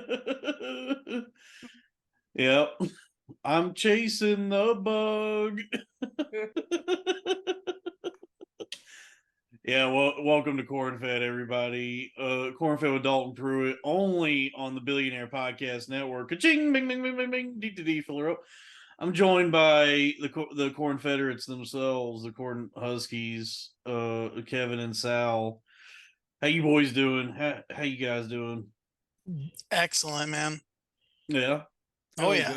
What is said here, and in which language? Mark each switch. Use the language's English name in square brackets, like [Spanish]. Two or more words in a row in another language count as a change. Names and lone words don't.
[English] Yep. I'm chasing the bug. Yeah, well, welcome to Corn Fed, everybody. Corn Fed with Dalton Pruitt, only on the Billionaire Podcast Network. Ka-ching, bing, bing, bing, bing, bing, D-D-D, filler up. I'm joined by the Corn Federates themselves, the Corn Huskies, Kevin and Sal. How you boys doing? How you guys doing? Excellent, man. Yeah. Oh, yeah.